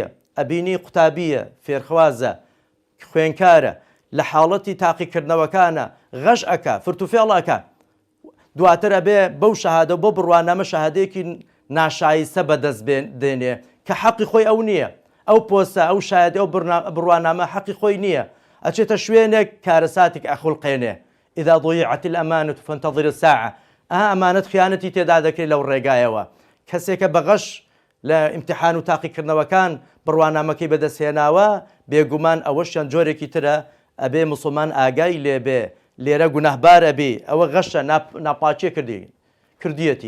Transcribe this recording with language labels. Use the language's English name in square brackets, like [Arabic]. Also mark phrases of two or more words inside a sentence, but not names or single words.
[Central Kurdish] ئەبینی قوتابیە، فێرخوازە، خوێنکارە، لە حاڵەتی تاقیکردنەوەکانە غەش ئەکا، فرتوفێڵ ئەکا. دواتر ئەبێ بەو شەهادە بۆ بڕوانامە شەهادەیەکی ناشایستە بەدەست دێنێ کە حەقی خۆی ئەو نییە، ئەو پۆستە ئەو شاید ئەو بڕوانامە حەقی خۆی نییە، ئەچێتە شوێنێک کارەساتێک ئەخولقێنێ. [Arabic] إذا ضيعت الأمانة فانتظر الساعة. [Central Kurdish] ئەمانەت خیانەتی تێدا دەکرێت لەو ڕێگایەوە. کەسێکە بەغەش لە ئیمتیحان و تاقیکردنەوەکان بڕوانامەکەی بەدەستهێناوە، بێگومان ئەوەشیان جۆرێکی ترە، ئەبێ مسلمان ئاگای لێبێ، لێرە گونەهبارە بێ، ئەوە غەشە ناپاچێ کردیەتی.